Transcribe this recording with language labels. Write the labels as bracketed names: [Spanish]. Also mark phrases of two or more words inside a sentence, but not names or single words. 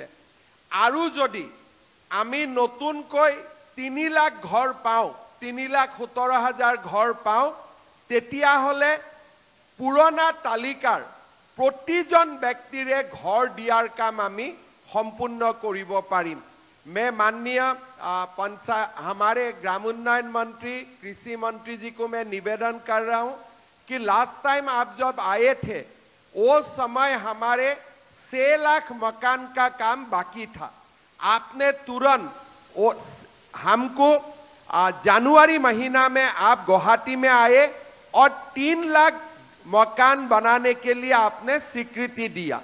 [Assamese] আৰু যদি আমি নতুনকৈ 3 লাখ ঘৰ পাওঁ, 3,17,000 ঘৰ পাওঁ, তেতিয়াহ'লে পুৰণা তালিকাৰ প্ৰতিজন ব্যক্তিৰে ঘৰ দিয়াৰ কাম আমি সম্পূৰ্ণ কৰিব পাৰিম। [Hindi] मैं माननीय हमारे ग्रामोन्नयन मंत्री कृषि मंत्री जी को मैं निवेदन कर रहा हूं कि [English] last time [Hindi] आप जब आए थे वो समय हमारे 6 लाख मकान का काम बाकी था। आपने तुरंत हमको जनवरी महीना में आप गुवाहाटी में आए और 3 लाख मकान बनाने के लिए आपने स्वीकृति दिया।